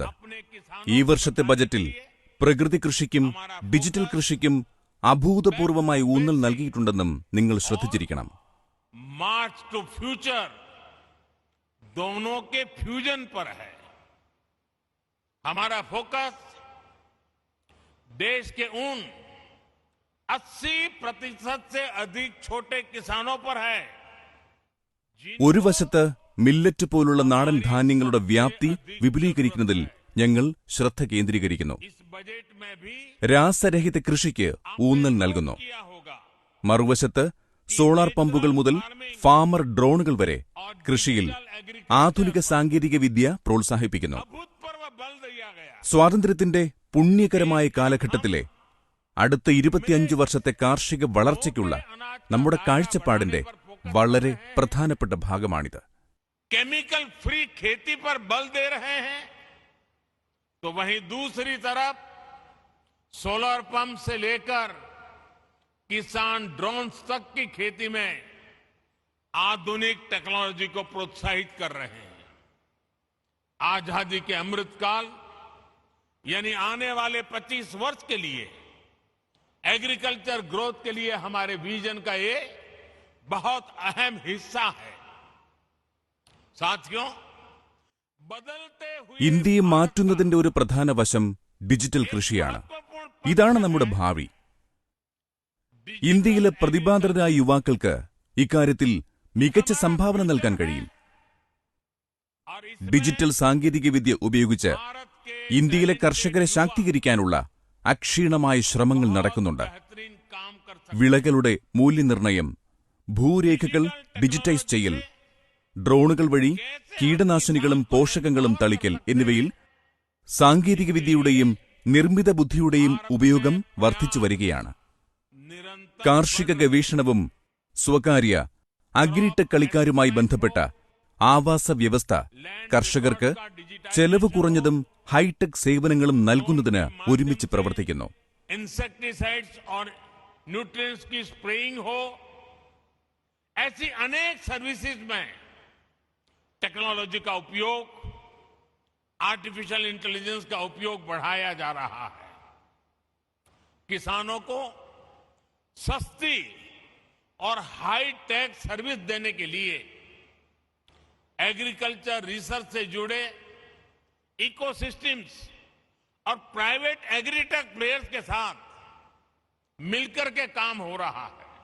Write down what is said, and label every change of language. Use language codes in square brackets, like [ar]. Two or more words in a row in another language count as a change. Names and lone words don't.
[hi] अपने किसान [ml] ഈ വർഷത്തെ ബജറ്റിൽ പ്രകൃതി കൃഷിക്കും ഡിജിറ്റൽ കൃഷിക്കും അഭൂതപൂർവമായ ഊന്നൽ നൽകിയിട്ടുണ്ടെന്നും നിങ്ങൾ ശ്രദ്ധിച്ചിരിക്കണം. [en] march to future [hi] दोनों के फ्यूजन पर है. हमारा फोकस देश के उन 80% से अधिक छोटे किसानों पर है. [ml] ഒരു വശത്ത് മില്ലറ്റ് പോലുള്ള നാടൻ ധാന്യങ്ങളുടെ വ്യാപ്തി വിപുലീകരിക്കുന്നതിൽ ഞങ്ങൾ ശ്രദ്ധ കേന്ദ്രീകരിക്കുന്നു. [hi] इस बजट में भी [ml] രാസരഹിത കൃഷിക്ക് ഊന്നൽ നൽകുന്നു. [hi] किया होगा. [ml] മറുവശത്ത് സോളാർ പമ്പുകൾ മുതൽ ഫാമർ ഡ്രോണുകൾ വരെ കൃഷിയിൽ ആധുനിക സാങ്കേതിക വിദ്യ പ്രോത്സാഹിപ്പിക്കുന്നു. [hi] अभूतपूर्व बल दिया गया. [ml] സ്വാതന്ത്ര്യത്തിന്റെ പുണ്യകരമായ കാലഘട്ടത്തിലെ അടുത്ത 25 വർഷത്തെ കാർഷിക വളർച്ചയ്ക്കുള്ള നമ്മുടെ കാഴ്ചപ്പാടിന്റെ വളരെ പ്രധാനപ്പെട്ട ഭാഗമാണിത്. [en] chemical free [hi] खेती पर बल दे रहे हैं तो वहीं दूसरी तरफ [en] solar pump [hi] से लेकर किसान ड्रोन्स तक की खेती में आधुनिक टेक्नोलॉजी को प्रोत्साहित कर रहे हैं. आजादी के अमृतकाल यानी आने वाले 25 वर्ष के लिए [en] agriculture growth [hi] के लिए हमारे विजन का ये बहुत अहम हिस्सा है. साथियों, बदलते हुए [ml] ഇന്ത്യയെ മാറ്റുന്നതിന്റെ ഒരു പ്രധാന വശം ഡിജിറ്റൽ കൃഷിയാണ്. ഇതാണ് നമ്മുടെ ഭാവി. ഇന്ത്യയിലെ പ്രതിഭാധരായ യുവാക്കൾക്ക് ഇക്കാര്യത്തിൽ മികച്ച സംഭാവന നൽകാൻ കഴിയും. [hi] और इस [ml] ഡിജിറ്റൽ സാങ്കേതികവിദ്യ ഉപയോഗിച്ച് [hi] भारत के [ml] ഇന്ത്യയിലെ കർഷകരെ ശാക്തീകരിക്കാനുള്ള അക്ഷീണമായ ശ്രമങ്ങൾ നടക്കുന്നുണ്ട്. [hi] बेहतरीन काम कर सकते [ml] വിളകളുടെ മൂല്യനിർണ്ണയം, ഭൂരേഖകൾ ഡിജിറ്റൈസ് ചെയ്യൽ, ഡ്രോണുകൾ വഴി കീടനാശിനികളും പോഷകങ്ങളും തളിക്കൽ എന്നിവയിൽ സാങ്കേതികവിദ്യയുടെയും നിർമ്മിത ബുദ്ധിയുടെയും ഉപയോഗം വർദ്ധിച്ചു വരികയാണ്. [hi] निरंतर [ml] കാർഷിക ഗവേഷണവും സ്വകാര്യ അഗ്രിടെക് കളിക്കാരുമായി ബന്ധപ്പെട്ട ആവാസ വ്യവസ്ഥ കർഷകർക്ക് ചെലവ് കുറഞ്ഞതും ഹൈടെക് സേവനങ്ങളും നൽകുന്നതിന് ഒരുമിച്ച് പ്രവർത്തിക്കുന്നു. [hi] इंसेक्टिसाइड्स और न्यूट्रिएंट्स की स्प्रेइंग हो, ऐसी अनेक सर्विसेज में टेक्नोलॉजी का उपयोग, [en] artificial intelligence [hi] का उपयोग बढ़ाया जा रहा है. किसानों को सस्ती और [en] high tech service [hi] देने के लिए [en] agriculture research [hi] से जुड़े इकोसिस्टम्स और [en] private agritech players [hi] के साथ मिलकर के काम हो रहा है.